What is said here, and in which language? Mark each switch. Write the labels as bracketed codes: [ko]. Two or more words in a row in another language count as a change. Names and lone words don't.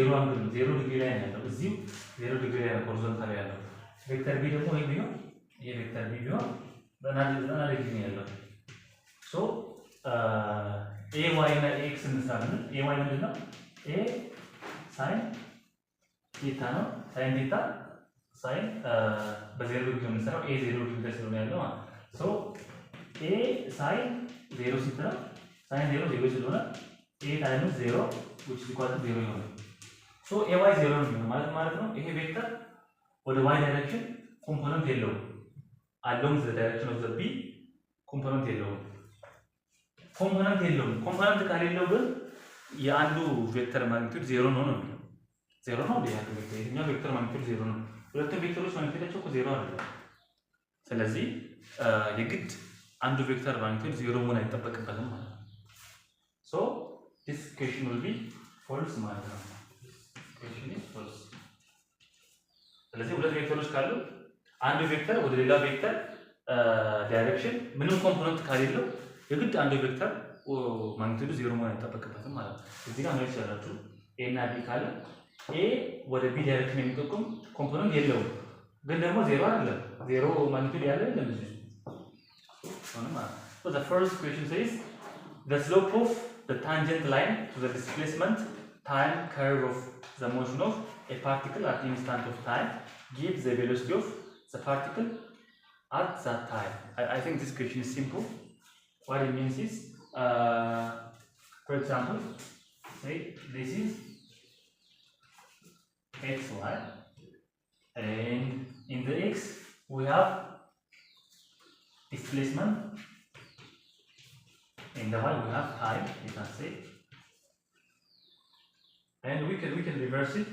[am] 0 አንግል ነው። 0 ዲግሪ ላይ ነው ያለው። እዚሁ 0 ዲግሪ ላይ ነው ሆሪዞንታል ያለው። ቬክተር ቢ ደግሞ ይሄ ቢሆን ይሄ ቬክተር ቢ ቢሆን 90 ዲግሪ ነው ያለው። ሶ ኤ ዋይ እና ኤክስ እንሰራለን። ኤ ዋይ ምንድነው? ኤ ሳይን ቴታ ነው። ሳይን ቴታ ሳይን በ0 ዲግሪ ነው የምንሰራው። ኤ 0 ዲግሪ ላይ ስለሆነ ያለው ማለት ሶ ኤ ሳይን 0 ሲሆን ሳይን 0 0 ስለሆነ ኤ ታይምስ 0 [en] which is equal to 0 [am] ይሆናል። ሶ ኤ ዋይ 0 ነው ማለት ነው። ይሄ ቬክተር ወደ ዋይ ዳይሬክሽን ኮምፖነንት የለውም። [en] along the direction of the b [am] ኮምፖነንት የለውም። ኮምፖነንት ካሌለው ግን የአንዱ ቬክተር ማግኒቲዩድ 0 ነው ነው 0 ነው። የትኛው ቬክተር ማግኒቲዩድ 0 ነው። ሁለቱም ቬክተሮች ማግኒቲዩዳቸው እኮ 0 አይደለም። ስለዚህ የግድ አንዱ ቬክተር ማግኒቲዩድ 0 መሆን አይጠበቅበትም ማለት ነው። ሶ [en] this equation will be false [am] ማለት ነው። [en] equation is false። [am] ስለዚህ ሁለት ቬክተሮች ካሉ አንዱ ቬክተር ወደ ሌላ ቬክተር ዳይሬክሽን ምንም ኮምፖነንት ካሌለው የግድ አንዱ ቬክተር ማግኒቲዩዱ 0 መሆን አይጠበቅበትም ማለት ነው። እዚህ ጋር ማለት ይችላልችሁ ኤ እና ቢ ካለ ኤ ወደ ቢ ዳይሬክሽን የሚጠቁም ኮምፖነንት የለውም፣ ግን ደግሞ 0 አይደለም። 0 ማግኒቲዩድ ያለ አይደለም እዚህ ሆነ ማለት ነው። [en] So the first question says the slope of the tangent line to the displacement time curve of the motion of a particle at the instant of time gives the velocity of the particle at that time. I think this question is simple. What it means is, for example, say this is xy, and in the x we have displacement, in the y we have time, you can say, and we can reverse it.